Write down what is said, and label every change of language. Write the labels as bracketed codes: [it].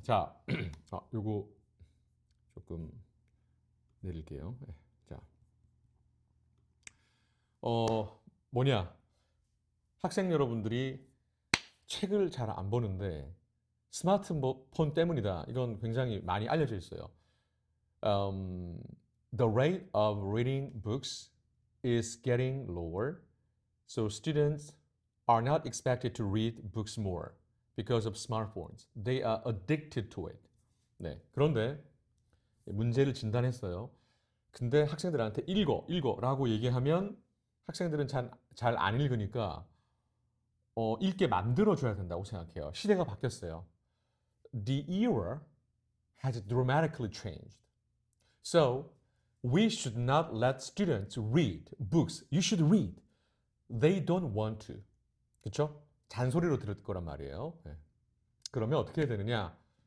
[ko] 자, 요거 조금 내릴게요. 네, 자, 뭐냐? 학생 여러분들이 책을 잘 안 보는데 스마트폰 때문이다. 이건 굉장히 많이 알려져 있어요. [en] um, the rate of reading books is getting lower, so students are not expected to read books more because of smartphones. They are addicted to it. [ko] 네, 그런데 문제를 진단했어요. 근데 학생들한테 읽어라고 얘기하면 학생들은 잘 안 읽으니까 읽게 만들어줘야 된다고 생각해요. 시대가 바뀌었어요. [en] The era has dramatically changed. So we should not let students read books. You should read. They don't want to. 그렇죠? [ko] 잔소리로 들을 거란 말이에요. 네. 그러면 어떻게 해야 되느냐?